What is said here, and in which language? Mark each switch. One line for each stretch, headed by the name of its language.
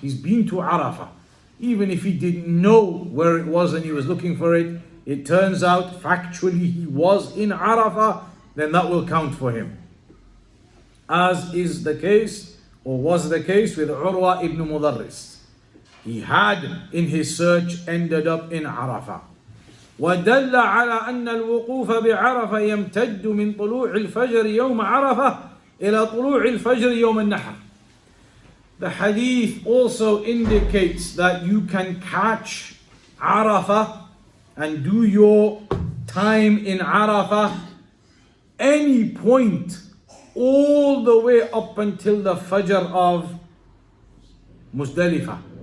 English: He's been to Arafah. Even if he didn't know where it was and he was looking for it, it turns out factually he was in Arafah, then that will count for him. As is the case, or was the case with Urwa ibn Mudarris. He had in his search ended up in Arafah.
Arabic: ودل على أن الوقوف بعرفة يمتد من طلوع الفجر يوم عرفة إلى طلوع الفجر يوم النحر.
English: The hadith also indicates that you can catch Arafah and do your time in Arafah any point all the way up until the Fajr of Muzdalifah.